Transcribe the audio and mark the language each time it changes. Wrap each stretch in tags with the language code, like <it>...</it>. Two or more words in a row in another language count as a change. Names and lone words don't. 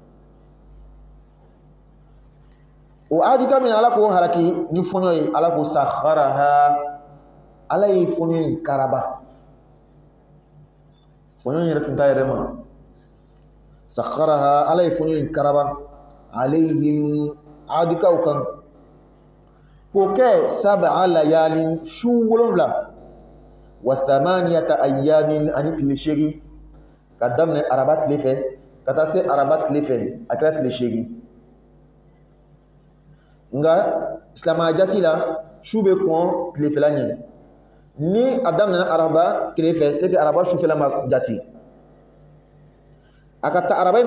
<bm>o adika min ala k'o halaki ni fɔɲɔ ye ala ko sakharaha ala ye fɔɲɔ in karaba fɔɲɔ in yɛrɛ tun t'a yɛrɛ ma sakharaha ala ye fɔɲɔ in karaba alayhim adikaw kan k'o kɛ</bm> <ar>sab'a layalin</ar> <bm>su 7</bm> <ar>wa thamaniyata ayyamin</ar> <bm>ani tile 8 ka daminɛ araba tile fɛ ka taa se araba tile fɛ a kɛra tile 8 nka silamɛya jati la su bɛ kɔn tilefɛla ɲɛ ni a daminɛna araba tile fɛ</bm> <fr>c'est que</fr> <bm>araba sufɛla ma jati a ka taa araba in</bm>